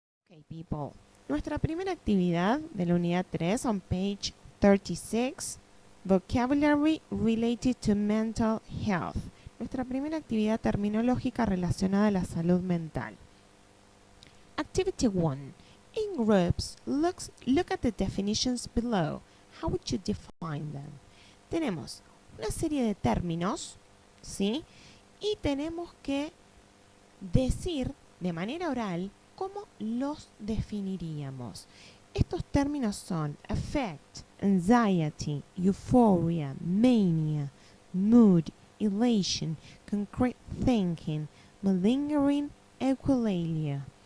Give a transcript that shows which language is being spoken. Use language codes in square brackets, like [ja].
[en] Ok, people. [es] Nuestra primera actividad de la unidad 3, [en] on page 36, Vocabulary related to mental health. [es] Nuestra primera actividad terminológica relacionada a la salud mental. [en] Activity 1. In groups, look at the definitions below. how would you define them? [es] Tenemos una serie de términos, ¿sí? Y tenemos que decir de manera oral cómo los definiríamos. Estos términos son affect, anxiety, euphoria, mania, mood, elation, concrete thinking, malingering, echolalia.